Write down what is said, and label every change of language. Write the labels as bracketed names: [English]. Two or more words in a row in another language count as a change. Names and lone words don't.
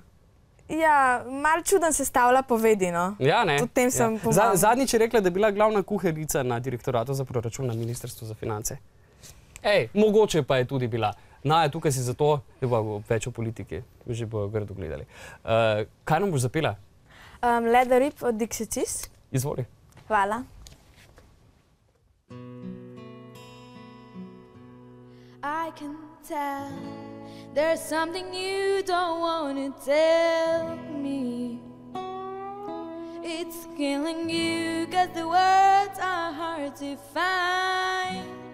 [Slovenian] Ja, malo čuden sestavlja povedi, no. Ja, ne. Tudi tem sem pomagala. Zadnjič je rekla, da je bila glavna kuharica na direktoratu za proračun na Ministrstvu za finance. Ej, mogoče pa je tudi bila. Naja, tukaj si zato, da bo več o politiki, že bojo grdo gledali. Kaj nam boš zapela? Let the rip od Dixie Chicks. Izvoli. Hvala. [English] I can tell there's something you don't want to tell me. It's killing you 'cause the words are hard to find.